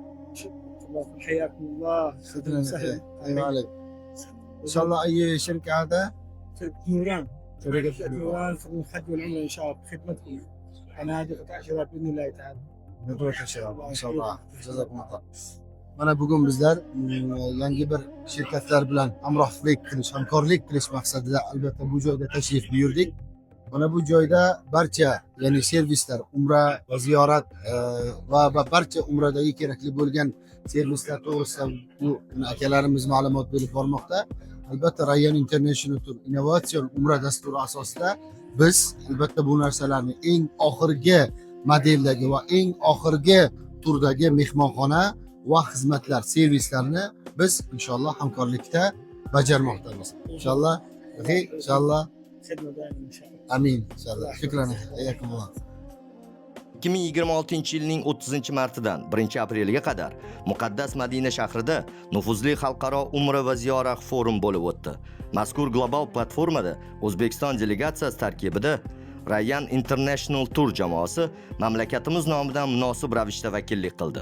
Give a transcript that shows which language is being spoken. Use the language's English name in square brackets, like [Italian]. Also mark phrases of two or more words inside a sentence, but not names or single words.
[Arabic] حياكم الله. أهلا وسهلا. ايوه عليك. ان شاء الله اي شركة هذا؟ شركة نوران. شركة نوران في الحج والعمرة إن شاء الله بخدمتكم. أنا هذه قطع شباب بإذن الله تعالى. نروح ان شاء الله. ان شاء الله. جزاكم الله. [Uzbek] Mana bugun bizlar yangi bir shirkatlar bilan hamrohlik qilish, hamkorlik qilish maqsadida albatta bu joyda tashrif buyurdik. Mana bu joyda barcha, ya'ni servislar, umra va ziyorat va barcha umradagi kerakli bo'lgan servislar to'g'risida bu akalarimiz ma'lumot berib bormoqda. Albatta Rayyan International Tour innovatsion umra dasturi asosida biz albatta bu narsalarni eng oxirgi modeldagi va eng oxirgi turdagi mehmonxona va xizmatlar, servislarni biz inshaalloh hamkorlikda bajarmoqdamiz. Inshaalloh, inshaalloh. [Arabic] خدمة دائما إن شاء الله. [Uzbek] Amin. Inshaalloh. [Arabic] شكراً. حياكم الله. [Uzbek] 2026-yilning 30-martidan 1-apreliga qadar Muqaddas Madina shahrida nufuzli xalqaro umra va ziyorat forum bo'lib o'tdi. Mazkur global platformada O'zbekiston delegatsiyasi tarkibida Rayyan International Tour jamoasi mamlakatimiz nomidan munosib ravishda vakillik qildi.